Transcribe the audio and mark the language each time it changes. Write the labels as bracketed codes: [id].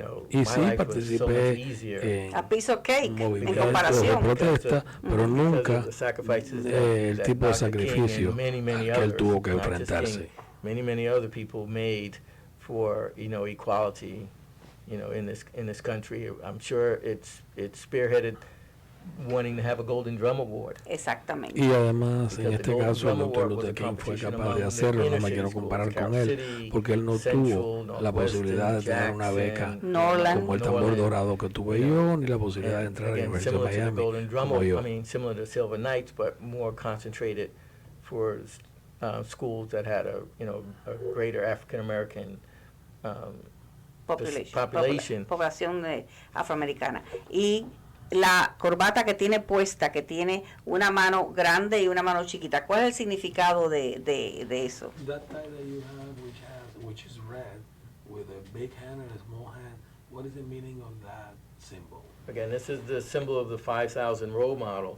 [es] Y sí, participé en movimientos de protesta, pero nunca el tipo de sacrificio que él tuvo que enfrentarse. [en] Many other people made for equality, in this country. I'm sure it's spearheaded wanting to have a Golden Drum Award. [es] Exactamente. Y además, en este caso, el Dr. Luther King fue capaz de hacerlo. No me quiero comparar con él, porque él no tuvo la posibilidad de tener una beca como el tambor dorado que tuve yo, ni la posibilidad de entrar a la Universidad de Miami como yo. [en] Similar to Silver Knights, but more concentrated for schools that had a greater African American population. [es] Población afroamericana. Y la corbata que tiene puesta, que tiene una mano grande y una mano chiquita, ¿cuál es el significado de eso? [en] That tie that you have, which is red, with a big hand and a small hand, what is the meaning of that symbol? Again, this is the symbol of the 5,000 role model.